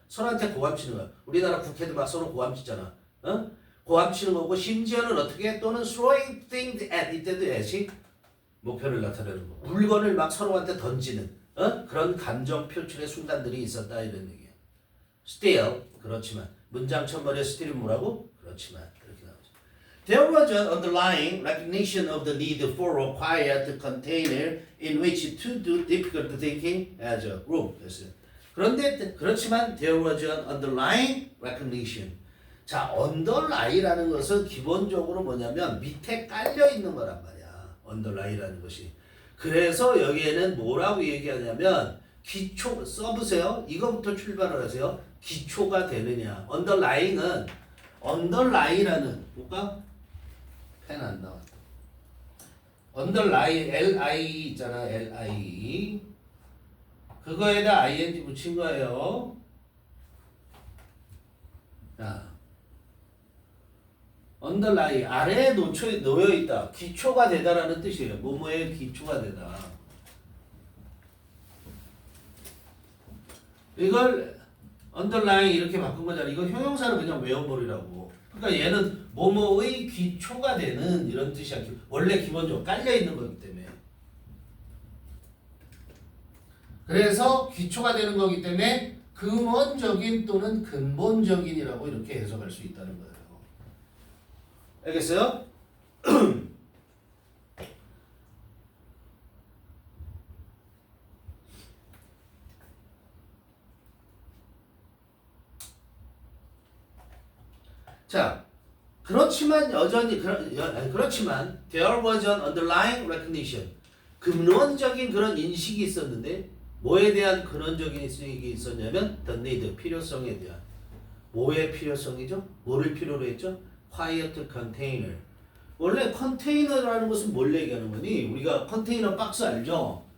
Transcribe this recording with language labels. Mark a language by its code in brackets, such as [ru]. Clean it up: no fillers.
[ko] 서로한테 고함치는 거야. 우리나라 국회도 막 서로 고함치잖아. 고함치는 거고 심지어는 어떻게 또는 [en] throwing things at [ko] 이때도 at이 목표를 나타내는 거. 물건을 막 서로한테 던지는 그런 감정 표출의 순간들이 있었다 이런 얘기야. Still 그렇지만 문장 첫머리에 still이 뭐라고? 그렇지만 이렇게 나오죠. [en] There was an underlying recognition of the need for a quiet container in which to do difficult thinking as a group. [ko] 그런데 그렇지만 [en] there was an underlying recognition. [ko] 자, underly라는 것은 기본적으로 뭐냐면 밑에 깔려 있는 거란 말이야. underly라는 것이. 그래서 여기에는 뭐라고 얘기하냐면 기초 써보세요. 이거부터 출발을 하세요. 기초가 되느냐. underlying은 underly라는 볼까? 펜 안 나왔다. underline L-I 있잖아. L-I 그거에다 ing 붙인 거예요. 자, underline 아래에 놓여 있다. 기초가 되다라는 뜻이에요. 뭐뭐의 기초가 되다. 이걸 underline 이렇게 바꾼 거잖아. 이거 형용사는 그냥 외워버리라고. 그러니까 얘는 뭐뭐의 기초가 되는 이런 뜻이야. 원래 기본적으로 깔려 있는 거기 때문에. 그래서 기초가 되는 거기 때문에 근원적인 또는 근본적인이라고 이렇게 해석할 수 있다는 거예요. 알겠어요? 자, 그렇지만 여전히 그렇지만 [en] there was an underlying recognition. [ko] 근원적인 그런 인식이 있었는데 뭐에 대한 근원적인 인식이 있었냐면 [en] the need, [ko] 필요성에 대한. 뭐의 필요성이죠? 뭐를 필요로 했죠? [en] quiet container. [ko] 원래 컨테이너라는 것은 뭘 얘기하는 거니? 우리가 컨테이너 박스 알죠?